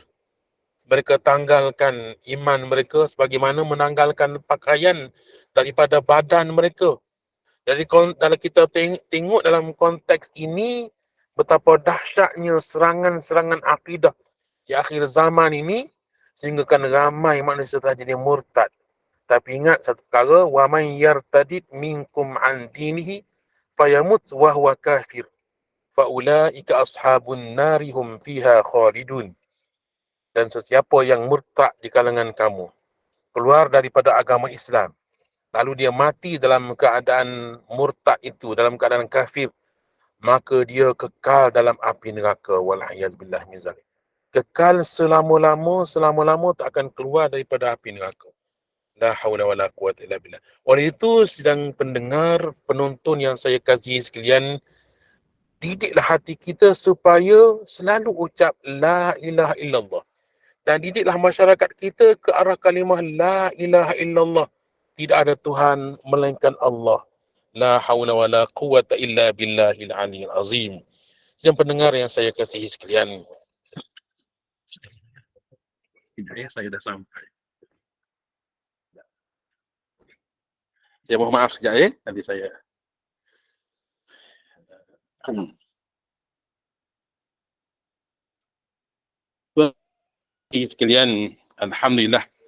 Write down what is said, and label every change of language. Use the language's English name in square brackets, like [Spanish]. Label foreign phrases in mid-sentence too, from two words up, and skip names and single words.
[Malay] Mereka tanggalkan iman mereka sebagaimana menanggalkan pakaian daripada badan mereka. Jadi kalau kita tengok dalam konteks ini, betapa dahsyatnya serangan-serangan akidah di akhir zaman ini, sehingga kan ramai manusia telah jadi murtad. Tapi ingat satu perkara, [Arabic] ومن يرتدد منكم عن دينه فيمت وهو كافر فأولئك أصحاب النار هم فيها خالدون. [Malay] Dan sesiapa yang murtad di kalangan kamu, keluar daripada agama Islam, lalu dia mati dalam keadaan murtad itu, dalam keadaan kafir, maka dia kekal dalam api neraka. [Arabic] والعياذ بالله من ذلك. [Malay] Kekal selama-lama tak akan keluar daripada api neraka. [Arabic] لا حول ولا قوة إلا بالله. [Malay] Oleh itu, sedang pendengar, penonton yang saya kasihi sekalian, didiklah hati kita supaya selalu ucap [Arabic] لا إله إلا الله. [Malay] Dan didiklah masyarakat kita ke arah kalimah [Arabic] لا إله إلا الله. [Malay] Tidak ada Tuhan melainkan Allah. [Arabic] لا حول ولا قوة إلا بالله العلي العظيم. [Malay] Yang pendengar yang saya kasihi sekalian. Saya dah sampai. Saya mohon maaf sekejap nanti saya. Sekalian, alhamdulillah.